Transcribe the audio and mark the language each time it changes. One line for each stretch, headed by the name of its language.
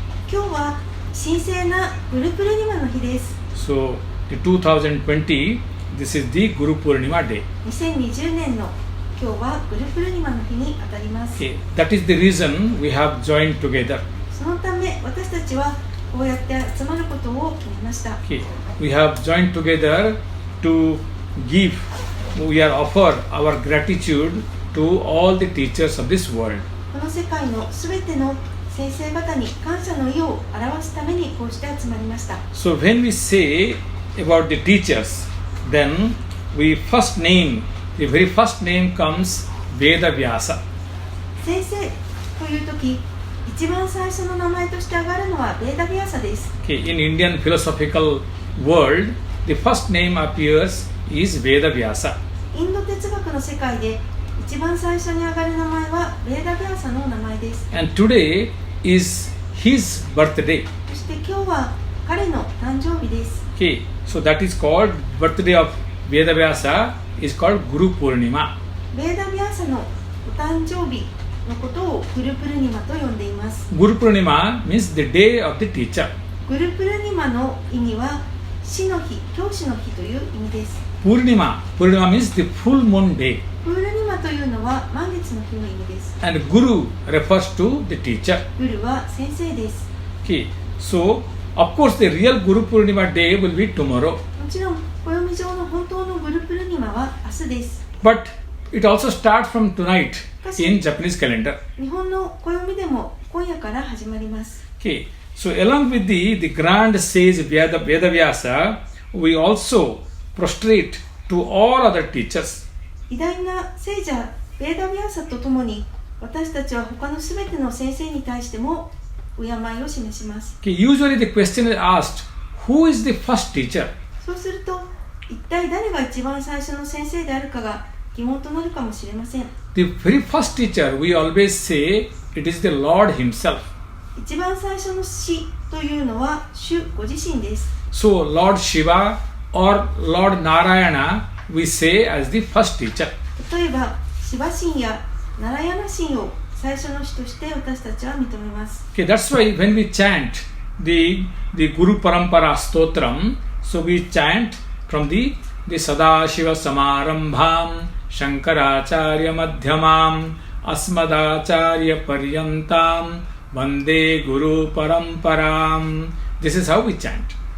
Japanese: 今日は神聖なグルプルニマの日です。
English: So the 2020, this is the Guru Purnima day.
Japanese: 2020年の今日はグルプルニマの日にあたります。
English: That is the reason we have joined together.
Japanese: そのため私たちはこうやって集まることを決めました。
English: We have joined together to give, we are offer our gratitude to all the teachers of this world.
Japanese: この世界のすべての先生方に感謝の意を表すためにこうして集まりました。
English: So when we say about the teachers, then we first name, the very first name comes Veda Vyasa.
Japanese: 先生というとき、一番最初の名前として挙がるのはベーダビアサです。
English: In Indian philosophical world, the first name appears is Veda Vyasa.
Japanese: インド哲学の世界で一番最初に挙がる名前はベーダビアサの名前です。
English: And today is his birthday.
Japanese: そして今日は彼の誕生日です。
English: So that is called birthday of Veda Vyasa is called Guru Purnima.
Japanese: ベーダビアサのお誕生日のことをグルプルニマと呼んでいます。
English: Guru Purnima means the day of the teacher.
Japanese: グルプルニマの意味は師の日、教師の日という意味です。
English: Purnima means the full moon day.
Japanese: プールニマというのは満月の日の意味です。
English: And Guru refers to the teacher.
Japanese: グルは先生です。
English: So of course the real Guru Purnima day will be tomorrow.
Japanese: もちろん暦上の本当のグルプルニマは明日です。
English: But it also starts from tonight in Japanese calendar.
Japanese: 日本の暦でも今夜から始まります。
English: So along with the grand sage Veda Vyasa, we also prostrate to all other teachers.
Japanese: 偉大な聖者ベーダビアサとともに私たちは他のすべての先生に対しても敬いを示します。
English: Usually the question is asked, who is the first teacher?
Japanese: そうすると一体誰が一番最初の先生であるかが疑問となるかもしれません。
English: The very first teacher, we always say it is the Lord Himself.
Japanese: 一番最初の師というのは主ご自身です。
English: So Lord Shiva or Lord Narayana we say as the first teacher.
Japanese: 例えばシバ神やナラヤナ神を最初の師として私たちは認めます。
English: Okay, that's why when we chant the Guru Parampara Stotram, so we chant from the
Sanskrit: Sadashiva Samarambham Shankaracharya Madhyamam Asmadacharya Paryantam Vande Guru Paramparam.
English: This is how we chant.